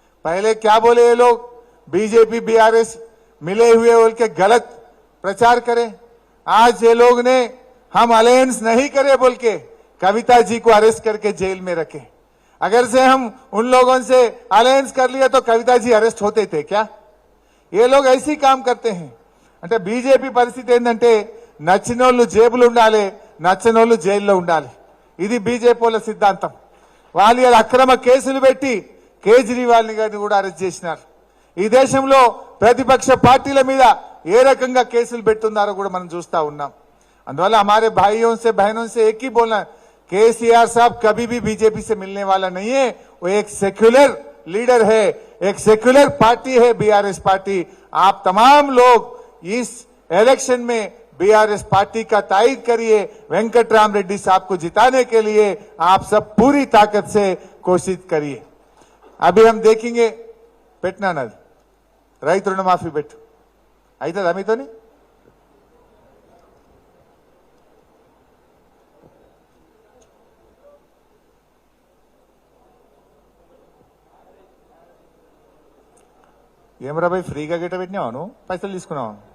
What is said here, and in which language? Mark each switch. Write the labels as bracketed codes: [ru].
[hi] पहले क्या बोले ये लोग, बीजेपी बीआरएस मिले हुए बोल के गलत प्रचार करें। आज ये लोग ने हम अलायंस नहीं करे बोल के कविता जी को अरेस्ट करके जेल में रखे। अगर से हम उन लोगों से अलायंस कर लिया तो कविता जी अरेस्ट होते थे क्या? ये लोग ऐसे ही काम करते हैं। [te] అంటే బీజేపీ పరిస్థితి ఏంటంటే నచ్చినోళ్ళు జేబులు ఉండాలి, నచ్చనోళ్ళు జైల్లో ఉండాలి. ఇది బీజేపీ వాళ్ళ సిద్ధాంతం. వాళ్ళు ఇలా అక్రమ కేసులు పెట్టి కేజ్రీవాల్ గారిని కూడా అరెస్ట్ చేసినారు. ఈ దేశంలో ప్రతిపక్ష పార్టీల మీద ఏ రకంగా కేసులు పెడుతున్నారో కూడా మనం చూస్తా ఉన్నాం. అందువల్ల [hi] हमारे भाइयों से बहनों से एक ही बोलना, केसीआर साहब कभी भी बीजेपी से मिलने वाला नहीं है। वो एक सेक्युलर लीडर है, एक सेक्युलर पार्टी है बीआरएस पार्टी। आप तमाम लोग इस इलेक्शन में बीआरएस पार्टी का तायद करिए। वेंकटराम रेड्डी साहब को जिताने के लिए आप सब पूरी ताकत से कोशिश करिए। अभी हम देखेंगे पेटना नद [te] రైతు రుణమాఫీ పెట్టు అవుతుందా మీతోని? ఏమరా భయ్ ఫ్రీగా గిట్ట పెట్టినావా నువ్వు? పైసలు తీసుకున్నావా?